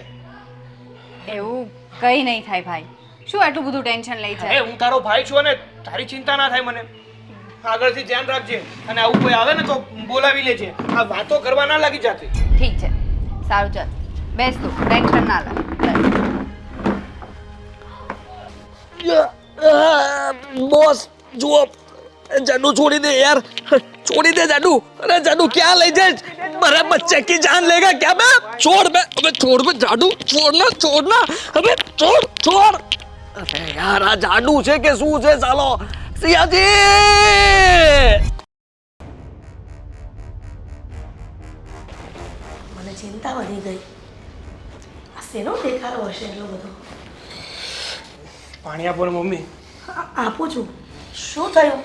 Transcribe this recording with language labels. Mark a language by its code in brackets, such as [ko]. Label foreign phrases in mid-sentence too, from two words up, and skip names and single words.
[gu] એવું કઈ નહીં થાય ભાઈ. શું આટલું બધું ટેન્શન લઈ અરે છે? હું તારો ભાઈ છું અને તારી ચિંતા ના થાય મને. આગળથી ધ્યાન રાખજે અને આવું કોઈ આવે ને તો બોલાવી લેજે. આ વાતો કરવા ના લાગી જાતી. ઠીક છે, સારું ચાલ બેસ તું, ટેન્શન ના લે. [hi] बॉस जो जादू छोड़ी दे यार, छोड़ी दे जादू. अरे जादू क्या ले जाए, मेरे बच्चे की जान लेगा क्या? बे छोड़ बे, अबे छोड़ बे जादू, छोड़ना छोड़ना, अबे छोड़ छोड़. [gu] અરે યાર આ જાદુ છે કે શું છે સાલો? સિયાજી મને ચિંતા વધી ગઈ. આ શેનો દેખાડો હશે એટલો બધો? પાણી આપો ને મમ્મી. આપું છું. શું થયું?